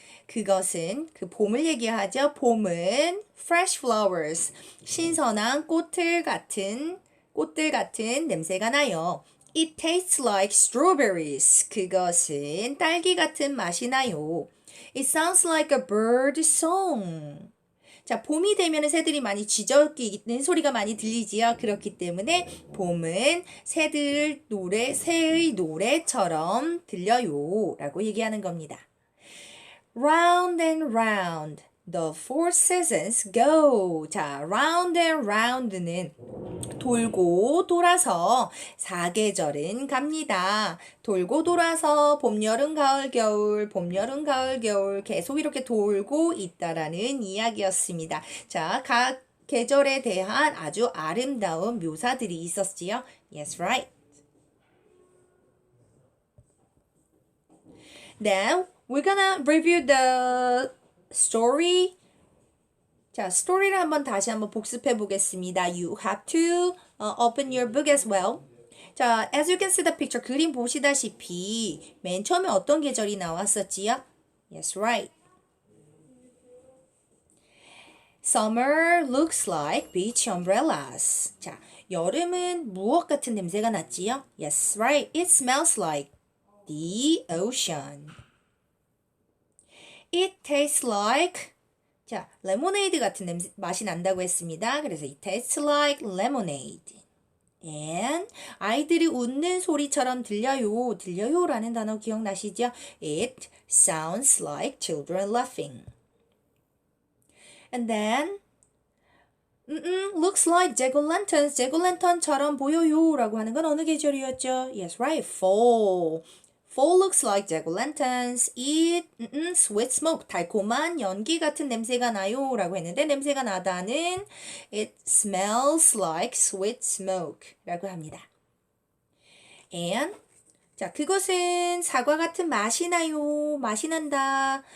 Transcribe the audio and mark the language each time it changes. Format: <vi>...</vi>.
<ko>그것은 그 봄을 얘기하죠. 봄은</ko> <en>fresh flowers.</en> <ko>신선한 꽃들 같은 냄새가 나요.</ko> <en>It tastes like strawberries.</en> <ko>그것은 딸기 같은 맛이 나요.</ko> <en>It sounds like a bird song.</en> <ko>자, 봄이 되면 새들이 많이 짖어끼는 소리가 많이 들리지요. 그렇기 때문에 봄은 새의 노래처럼 들려요. 라고 얘기하는 겁니다.</ko> <en>Round and round, the four seasons go.</en> <ko>자,</ko> <en>round and round</en> <ko>는 돌고 돌아서 사계절은 갑니다. 돌고 돌아서 봄, 여름, 가을, 겨울, 봄, 여름, 가을, 겨울 계속 이렇게 돌고 있다라는 이야기였습니다. 자, 각 계절에 대한 아주 아름다운 묘사들이 있었지요.</ko> <en>Yes, right. Then we're gonna review the story.</en> <ko>자, 스토리를 다시 한번 복습해 보겠습니다.</ko> <en>You have to open your book as well.</en> <ko>자,</ko> <en>as you can see the picture,</en> <ko>그림 보시다시피 맨 처음에 어떤 계절이 나왔었지요?</ko> <en>Yes, right. Summer looks like beach umbrellas.</en> <ko>자, 여름은 무엇 같은 냄새가 났지요?</ko> <en>Yes, right. It smells like the ocean. It tastes like</en> <ko>자, 레모네이드 같은 맛이 난다고 했습니다. 그래서</ko> <en>it tastes like lemonade.</en> <ko>And 아이들이 웃는 소리처럼 들려요. 들려요라는 단어 기억나시죠?</ko> <en>It sounds like children laughing. And then looks like jack-o'-lanterns.</en> <ko>jack-o'-lantern처럼 보여요라고 하는 건 어느 계절이었죠?</ko> <en>Yes, right. Fall. Fall looks like jack-o'-lanterns. It sweet smoke.</en> <ko>달콤한 연기 같은 냄새가 나요 라고 했는데 냄새가 나다는</ko> <en>it smells like sweet smoke</en> <ko>라고 합니다. And 자, 그것은 사과 같은 맛이 나요. 맛이 난다.</ko>